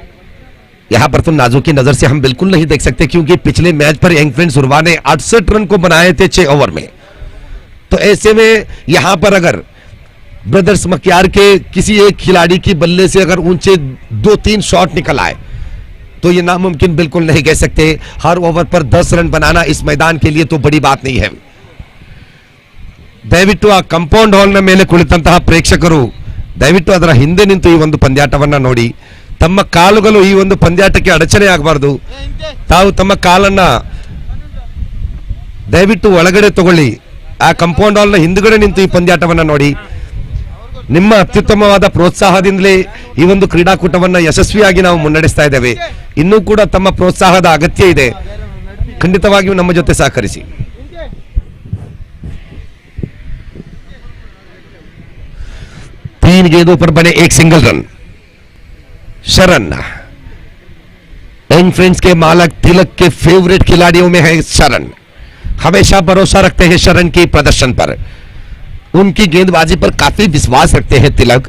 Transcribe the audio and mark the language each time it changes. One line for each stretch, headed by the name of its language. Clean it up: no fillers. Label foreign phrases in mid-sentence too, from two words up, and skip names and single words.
Hindi: यहां पर तो नाजुकी नजर से हम बिल्कुल नहीं देख सकते, क्योंकि पिछले मैच पर यंग फ्रेंड्स उर्वा ने 68 रन को बनाए थे 6 ओवर में। तो ऐसे में यहां पर अगर ब्रदर्स मक्यार के किसी एक खिलाड़ी की बल्ले से अगर ऊंचे 2-3 शॉट निकल आए तो ये नामुमकिन बिल्कुल नहीं कह सकते। हर ओवर पर 10 रन बनाना इस मैदान के लिए तो बड़ी बात नहीं है।
Kannada: ದಯವಿಟ್ಟು ಆ ಕಂಪೌಂಡ್ ಹಾಲ್ನ ಮೇಲೆ ಕುಳಿತಂತಹ ಪ್ರೇಕ್ಷಕರು ದಯವಿಟ್ಟು ಅದರ ಹಿಂದೆ ನಿಂತು ಈ ಒಂದು ಪಂದ್ಯಾಟವನ್ನ ನೋಡಿ, ತಮ್ಮ ಕಾಲುಗಳು ಈ ಒಂದು ಪಂದ್ಯಾಟಕ್ಕೆ ಅಡಚಣೆ ಆಗಬಾರದು। ತಾವು ತಮ್ಮ ಕಾಲನ್ನ ದಯವಿಟ್ಟು ಒಳಗಡೆ ತಗೊಳ್ಳಿ, ಆ ಕಂಪೌಂಡ್ ಹಾಲ್ನ ಹಿಂದುಗಡೆ ನಿಂತು ಈ ಪಂದ್ಯಾಟವನ್ನ ನೋಡಿ। ನಿಮ್ಮ ಅತ್ಯುತ್ತಮವಾದ ಪ್ರೋತ್ಸಾಹದಿಂದಲೇ ಈ ಒಂದು ಕ್ರೀಡಾಕೂಟವನ್ನ ಯಶಸ್ವಿಯಾಗಿ ನಾವು ಮುನ್ನಡೆಸ್ತಾ ಇದ್ದೇವೆ। ಇನ್ನೂ ಕೂಡ ತಮ್ಮ ಪ್ರೋತ್ಸಾಹದ ಅಗತ್ಯ ಇದೆ, ಖಂಡಿತವಾಗಿಯೂ ನಮ್ಮ ಜೊತೆ ಸಹಕರಿಸಿ।
Hindi: तीन गेंदों पर बने एक सिंगल रन। शरण यंग फ्रेंड्स के मालक तिलक के फेवरेट खिलाड़ियों में है शरण, हमेशा भरोसा रखते हैं शरण के प्रदर्शन पर, उनकी गेंदबाजी पर काफी विश्वास रखते हैं तिलक।